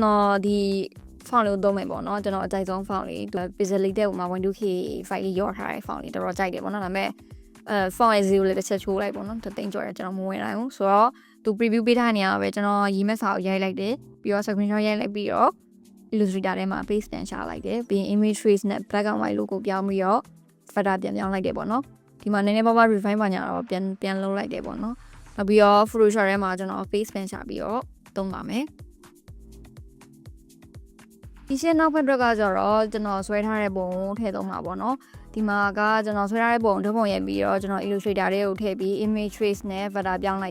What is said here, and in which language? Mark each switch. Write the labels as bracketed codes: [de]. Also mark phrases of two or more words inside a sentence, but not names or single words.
[my] တော်ဒီ font လေးကိုသုံးမယ်ပေါ့နော်ကျွန်တော်အကြိုက်ဆုံး font လေး Pixel တဲ့ဟိုမှာ 12K file လေးရောထားတဲ့ font လေးတော်တော်ကြိုက်တယ်ပေါ့နော်ဒါပေမဲ့ font ရဲ့ zero လေးတစ်ချက်ချိုးလိုက်ပေါ့နော်တသိန်းကျော်ရကျွန်တော်မဝင်နိုင်ဘူးဆိုတော့သူ preview ပေးထားနေရပဲကျွန်တော်ရေးမဲ့စာကိုရိုက်လိုက်တယ်ပြီးတော့ screenshot ရိုက်လိုက်ပြီးတော့ Illustrator ထဲမှာ paste ပြန်ရှာလိုက်တယ်ပြီးရင် [en] image trace [my] နဲ့ [en] black and white logo [my] ပြောင်းပြီးတော့ filter ပြန်ပြောင်းလိုက်တယ်ပေါ့နော်ဒီမှာနည်းနည်းပါးပါး refine ပါညာတော့ပြန်လုပ်လိုက်တယ်ပေါ့နော်နောက်ပြီးတော့ Photoshop ထဲမှာကျွန်တော် paste ပြန်ရှာပြီးတော့သုံးပါမယ် ဒီရှင်းနောက်ဘက်တော့ကကြတော့ကျွန်တော်ဆွဲထားတဲ့ပုံထည့်သုံးမှာပေါ့နော်ဒီမှာကကျွန်တော်ဆွဲထားတဲ့ပုံတစ်ပုံရိုက်ပြီးတော့ကျွန်တော် Illustrator လေးကိုထည့်ပြီး [en] image trace [my] နဲ့ filter ပြောင်းလိုက်